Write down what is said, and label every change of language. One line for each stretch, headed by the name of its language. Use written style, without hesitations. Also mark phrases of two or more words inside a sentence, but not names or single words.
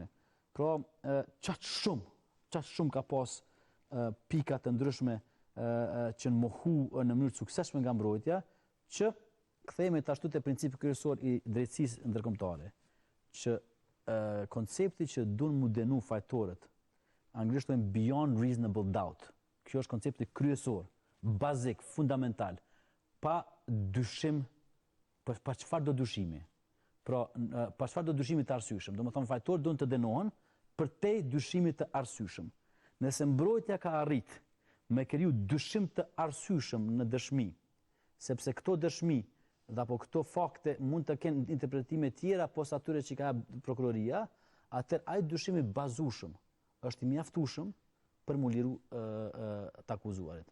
Albanian: Pra, qatë shumë ka pas pika të ndryshme që në mohu në mënyrë të suksesshme nga mbrojtja, që kthehemi ashtu te principi kryesor i drejtësisë ndërkombëtare, që koncepti që duan mu denu fajtorët, anglisht thonë
English: beyond reasonable doubt.
Albanian: Kjo është koncepti kryesor, bazik, fundamental, pa dyshim. Pa çfarë do dyshimi? Pra, pa çfarë do dyshimi të arsyeshëm? Domethënë fajtorët duan të dënohen përtej dyshimit të arsyeshëm. Nëse mbrojtja ka arrit me kriju dyshim të arsyeshëm në dëshmi, sepse këto dëshmi dhe apo këto fakte mund të kenë interpretime tjera posa atyre që ka prokuroria, atëherë ai dyshim i bazueshëm është i mjaftueshëm për mu liru të akuzuarit.